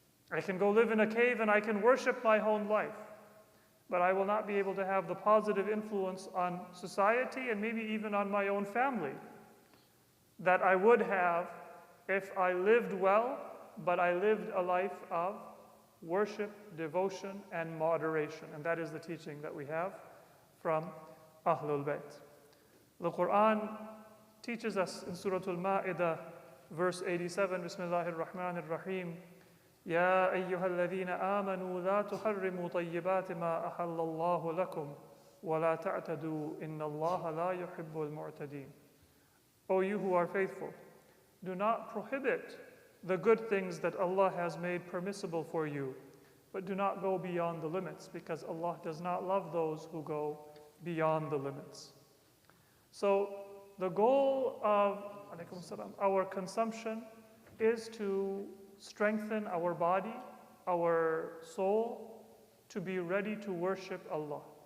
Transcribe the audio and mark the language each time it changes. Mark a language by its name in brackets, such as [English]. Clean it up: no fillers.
[English] I can go live in a cave and I can worship my own life, but I will not be able to have the positive influence on society and maybe even on my own family that I would have if I lived well, but I lived a life of worship, devotion, and moderation. And that is the teaching that we have from Ahlul Bayt. The Quran teaches us in Surah Al-Ma'idah, verse 87, [Arabic] Bismillahir Rahmanir Rahim, يا أيها الذين آمنوا لا تحرموا طيبات ما أحل الله لكم ولا تعتدوا إن الله لا يحب المعتدين. [English] O you who are faithful, do not prohibit the good things that Allah has made permissible for you, but do not go beyond the limits, because Allah does not love those who go beyond the limits. So the goal of our consumption is to strengthen our body, our soul, to be ready to worship Allah,